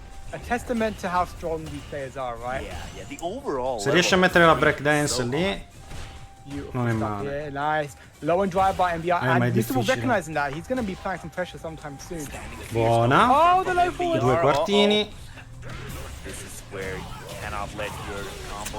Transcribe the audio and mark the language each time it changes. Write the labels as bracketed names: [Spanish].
[English] A testament to how strong these players are, right? [Italian] Se riesce a mettere la breakdance lì, non è male. [English] Yeah, nice. Low and dry by MBR. And Mr. Wolf recognizing that. He's going to be applying some pressure sometime soon. [Italian] Buona. [English] Oh, the low forward. [Italian] 2 quartini. [English] This is where you cannot let your combo